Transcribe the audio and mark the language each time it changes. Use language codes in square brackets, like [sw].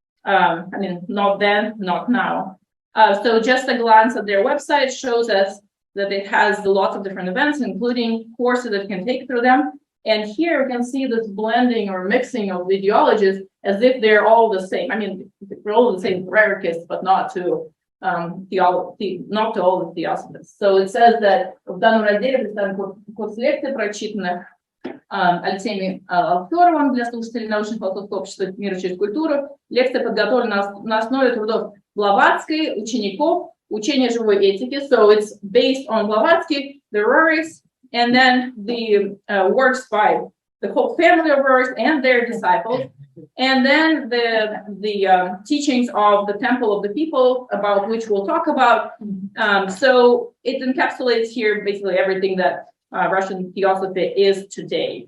[en] Not then, not now. So just a glance at their website shows us that it has lots of different events, including courses that you can take through them. And here we can see this blending or mixing of ideologies as if they're all the same. They're all the same hierarchists, but not to not to all the theosophists. So it says that [ru] в данном разделе представлен курс лекций, прочитанных Алексеем Алферовым для слушателей научно-философского общества «Мир через культуру». Лекция подготовлена на основе трудов Блаватской, учеников, учения живой этики. [en] So it's based on Blavatsky, the Ruriks, and then the works by the whole family of Ruriks and their disciples. And then the teachings of the Temple of the People, about which we'll talk about. So it encapsulates here basically everything that Russian theosophy is today.